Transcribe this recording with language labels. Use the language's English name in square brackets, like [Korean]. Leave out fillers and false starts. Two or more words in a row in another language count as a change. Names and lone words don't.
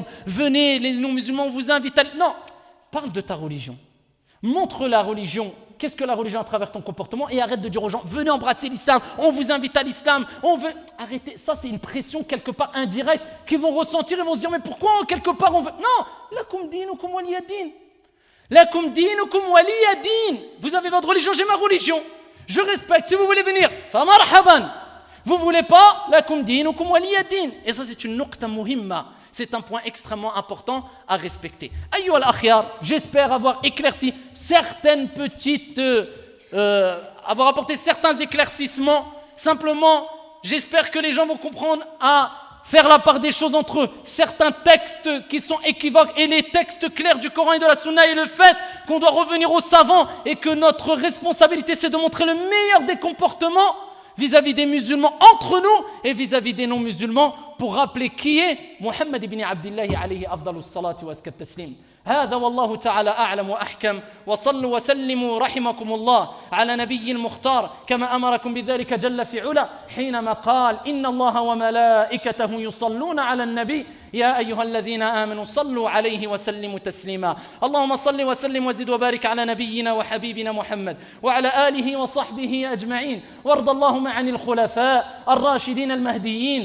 [French] Venez les non-musulmans, on vous invite à... Non, parle de ta religion. Montre la religion, qu'est-ce que la religion à travers ton comportement et arrête de dire aux gens, venez embrasser l'islam, on vous invite à l'islam, on veut... Arrêtez, ça c'est une pression quelque part indirecte qu'ils vont ressentir et vont se dire, mais pourquoi quelque part on veut... Non, [Arabic] لكم دينكم ولي دين. لكم دينكم ولي دين. [French] Vous avez votre religion, j'ai ma religion. Je respecte, si vous voulez venir, [Arabic] فمرحبا. [French] Vous voulez pas? [Arabic] لكم دينكم ولي دين. [French] Et ça, c'est une [Arabic] نقطة مهمة. [French] C'est un point extrêmement important à respecter. [Arabic] أيها الأخيار, [French] j'espère avoir éclairci certaines petites... avoir apporté certains éclaircissements. Simplement, j'espère que les gens vont comprendre à faire la part des choses entre eux. Certains textes qui sont équivoques et les textes clairs du Coran et de la Sunna et le fait qu'on doit revenir aux savants et que notre responsabilité, c'est de montrer le meilleur des comportements vis-à-vis des musulmans entre nous et vis-à-vis des non-musulmans pour rappeler qui est Muhammad ibn Abdullah [Arabic] عليه أفضل الصلاة وأزكى التسليم. هذا والله تعالى أعلم وأحكم وصلوا وسلموا رحمكم الله على نبي المختار كما أمركم بذلك جل في علا حينما قال إن الله وملائكته يصلون على النبي يا أيها الذين آمنوا صلوا عليه وسلموا تسليما اللهم صل وسلم وزد وبارك على نبينا وحبيبنا محمد وعلى آله وصحبه أجمعين وارض اللهم عن الخلفاء الراشدين المهديين